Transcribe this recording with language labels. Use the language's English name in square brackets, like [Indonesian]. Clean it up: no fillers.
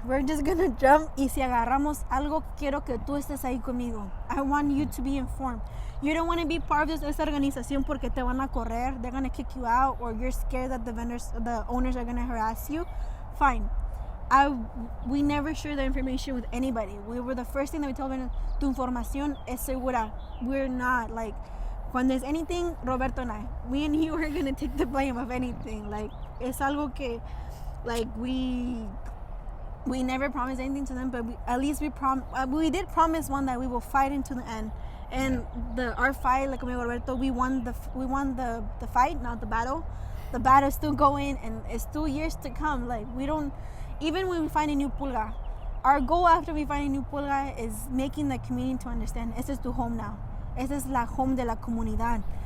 [English] We're just gonna jump, [Spanish] y si agarramos algo, quiero que tú estés ahí conmigo. [English] I want you to be informed. You don't want to be part of [Spanish] esta organización porque te van a correr, [English] they're going to kick you out, or you're scared that the owners are going to harass you. Fine. We never share the information with anybody. We were the first thing that we told them, [Spanish] tu información es segura. [English] We're not, like, when there's anything, Roberto and I, me and you are going to take the blame of anything. Like, [Spanish] es algo que, [English] like, we never promised anything to them, but at least we did promise one that we will fight into the end. And our fight, like amigo Roberto, we won the fight, not the battle. The battle is still going, and it's 2 years to come. Like, we don't, even when we find a new pulga, our goal after we find a new pulga is making the community to understand, [Spanish] ese es tu [English] home now. [Spanish] Esa es la home de la comunidad.